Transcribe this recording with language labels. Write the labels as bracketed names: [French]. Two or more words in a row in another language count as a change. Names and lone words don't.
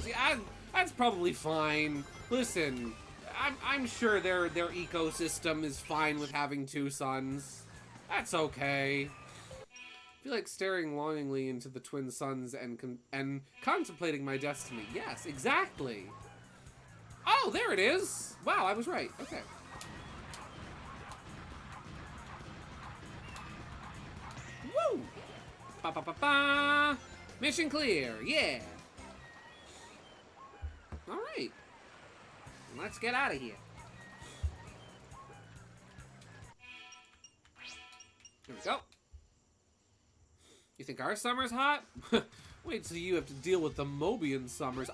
[English] Yeah, that's probably fine. Listen, I'm sure their ecosystem is fine with having two suns. That's okay. I feel like staring longingly into the twin suns and contemplating my destiny. Yes, exactly. Oh, there it is. Wow, I was right. Okay. Woo! Ba ba ba ba. Mission clear. Yeah. All right. Let's get out of here. Here we go. You think our summer's hot? Wait till you have to deal with the Mobian summers.